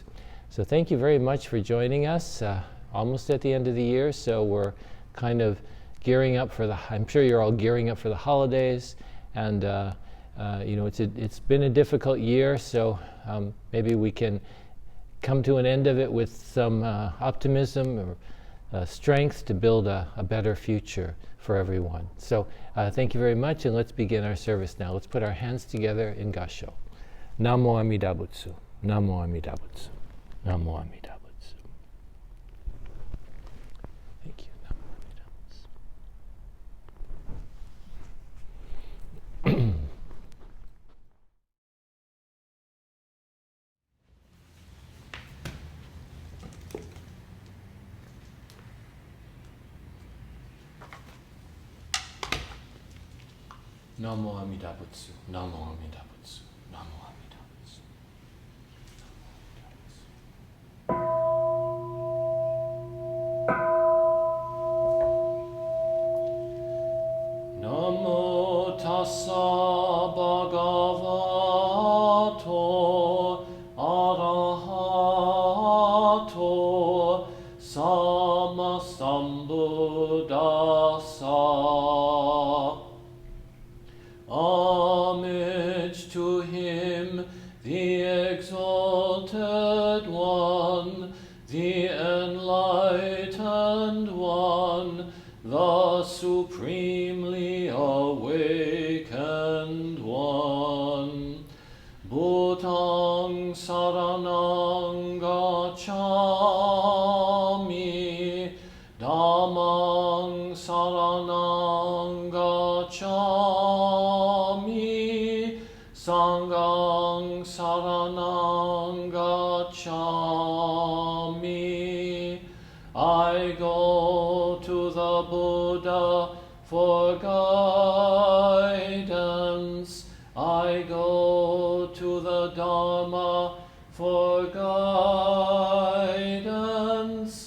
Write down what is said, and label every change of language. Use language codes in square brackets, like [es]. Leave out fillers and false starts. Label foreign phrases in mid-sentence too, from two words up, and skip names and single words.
[en] So thank you very much for joining us. Almost at the end of the year, so we're kind of gearing up for I'm sure you're all gearing up for the holidays, and it's been a difficult year, so maybe we can come to an end of it with some optimism or strength to build a better future for everyone. So thank you very much, and let's begin our service now. Let's put our hands together in Gasho. [ja] 南無阿弥陀仏. 南無阿弥陀仏。南無阿弥陀仏. [en] Thank you. [ja] 南無阿弥陀仏. 南無阿弥陀仏. 南無阿弥陀仏。南無阿弥陀仏. [pi] Namo tassa bhagavato arahato sammasambuddhassa. [en] Homage to him, the exalted one, the enlightened one, the supremely awakened one. [pi] Bhutang saranang gacchami, dhammang saranang gacchami, sanghang saranang gacchami. [en] I go to the Buddha for guidance. I go to the Dharma for guidance.